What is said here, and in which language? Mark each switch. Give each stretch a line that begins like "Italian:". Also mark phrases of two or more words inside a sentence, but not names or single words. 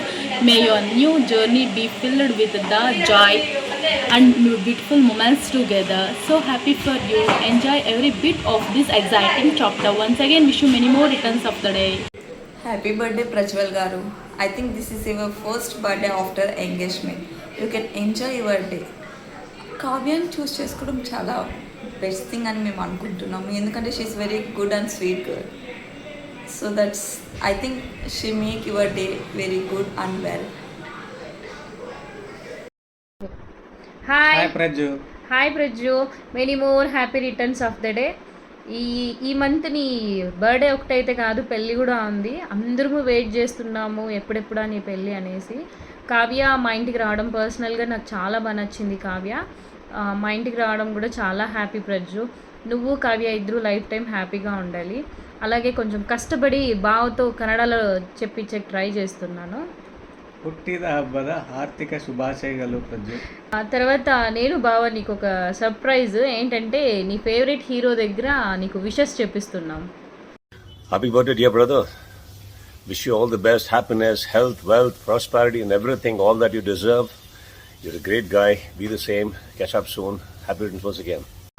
English: May your new journey be filled with the joy and beautiful moments together. So happy for you. Enjoy every bit of this exciting chapter. Once again, wish you many more returns of the day. Happy birthday, Prajwal Garu. I think this is your first birthday after engagement. You can enjoy your day.
Telugu: కావ్యాన్ని చూస్ చేసుకోవడం చాలా
English: best thing
Telugu: అని మేము అనుకుంటున్నాము, ఎందుకంటే
English: she is very good and sweet girl. so that's I think she make your day very good and well. హాయ్ Praju.
Telugu: హాయ్ ప్రజ్జు,
English: many more happy returns of the day.
Telugu: ఈ మంత్ నీ బర్త్డే ఒకటైతే కాదు, పెళ్ళి కూడా ఉంది. అందరము వెయిట్ చేస్తున్నాము ఎప్పుడెప్పుడా నీ పెళ్ళి అనేసి. కావ్య మా ఇంటికి రావడం పర్సనల్గా నాకు చాలా బాగా నచ్చింది. కావ్య మా ఇంటికి రావడం కూడా చాలా హ్యాపీ. ప్రజ్జు, నువ్వు కావ్య ఇద్దరు
English: life time
Telugu: హ్యాపీగా ఉండాలి. అలాగే కొంచెం కష్టపడి బావతో కన్నడలో చెప్పించే ట్రై చేస్తున్నాను.
Kannada: ಹುಟ್ಟಿದ ಹಬ್ಬದ ಆರ್ಥಿಕ ಶುಭಾಶಯಗಳು ಪ್ರಜ್ವಲ್.
Telugu: ఆ తర్వాత నేను బావ నీకు ఒక సర్ప్రైజ్ ఏంటంటే నీ
English: favourite hero
Telugu: దగ్గర నీకు విషెస్ చెప్పిస్తున్నాం.
English: Happy birthday, dear brother. Wish you all the best, happiness, health, wealth, prosperity, and everything, all that you deserve. You're a great guy. Be the same. Catch up soon. Happy returns once again.